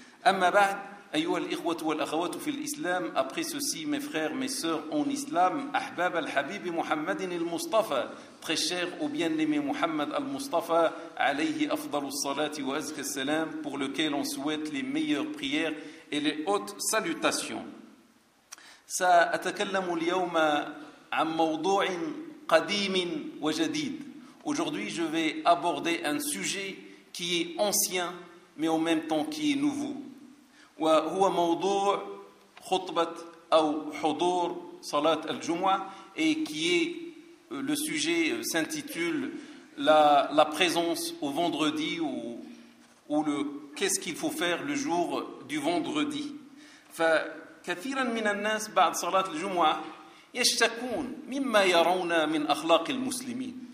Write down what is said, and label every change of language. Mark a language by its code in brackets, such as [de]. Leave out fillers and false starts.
[ar] أما بعد أيها الإخوة والأخوات في الإسلام, [fr] après ceci mes frères, mes sœurs en islam, [ar] أحباب الحبيب محمد المصطفى, [fr] très cher au bien-aimé Muhammad al-Mustafa, [ar] عليه أفضل الصلاة وأزكى السلام, [fr] pour lequel on souhaite les meilleures prières et les hautes salutations. [ar] سأتكلم اليوم عن موضوع قديم وجديد. [fr] Aujourd'hui je vais aborder un sujet qui est ancien mais en même temps qui est nouveau. [ar] وهو موضوع خطبة أو حضور صلاة الجمعة [fr] et qui est le sujet s'intitule la présence au vendredi ou le qu'est-ce qu'il faut faire le jour du vendredi. [ar] فكثيرا من الناس بعد صلاة الجمعة يشتكون مما يرون من أخلاق المسلمين.